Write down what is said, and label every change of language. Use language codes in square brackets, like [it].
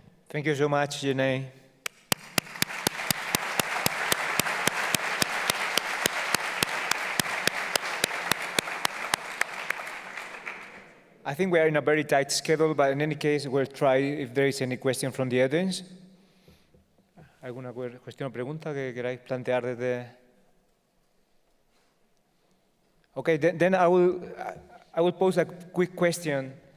[en] Thank you so much, Jenny. I think we are in a very tight schedule, but in any case, we'll try if there is any question from the audience. [es] ¿Alguna cuestión o pregunta que queráis plantear desde? [en] Okay, then I will pose a quick question.